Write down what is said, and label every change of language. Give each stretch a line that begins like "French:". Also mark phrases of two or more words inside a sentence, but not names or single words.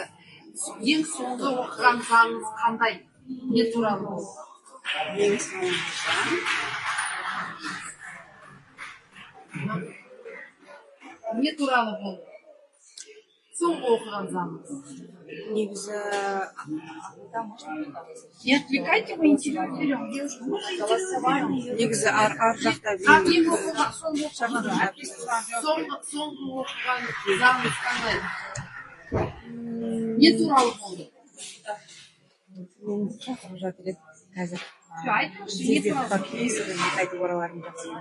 Kazakh: Ең соңғы оқыған заңыңыз қандай? Не туралы ол? Ең соңғы Не туралы бұл? Соңғы оқыған заңыңыз. негізі
Russian: Не отвлекайте, мы интервью берем. Девушка, мы интервью берем.
Kazakh: негізі ар жақта Ең оқыған соңғы оқыған заңыңыз қандай? Не туралы болды? мен шақырып жатыр еді қазір. Айтыңызшы, не туралы? Қайтып ораларым жақсы.